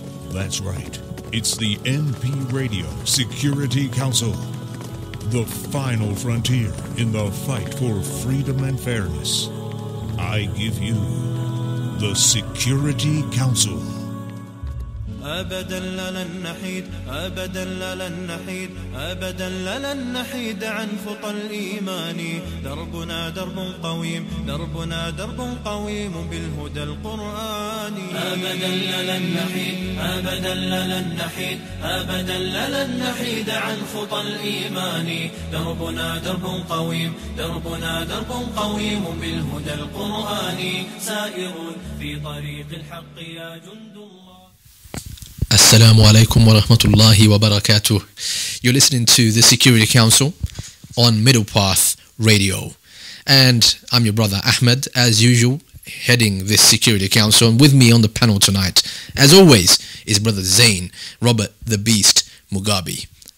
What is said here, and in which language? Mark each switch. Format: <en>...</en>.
<en>That's right, it's the NP Radio Security Council, the final frontier in the fight for freedom and fairness. I give you the Security Council.</en> <ar>أبدا لن نحيد أبدا لن نحيد أبدا لن نحيد عن خطى الإيمان دربنا درب قويم دربنا درب قويم بالهدى القرآني أبدا لن نحيد أبدا لن نحيد أبدا لن نحيد عن خطى الإيمان دربنا درب قويم دربنا درب قويم بالهدى القرآني سائر في طريق الحق يا جند الله. Assalaamu'alaikum wa rahmatullahi wa barakatuh.</ar> <en>You're listening to the Security Council on Middle Path Radio. And I'm your brother Ahmed, as usual, heading this Security Council. And with me on the panel tonight, as always, is brother Zain, Robert the Beast Mugabe.</en>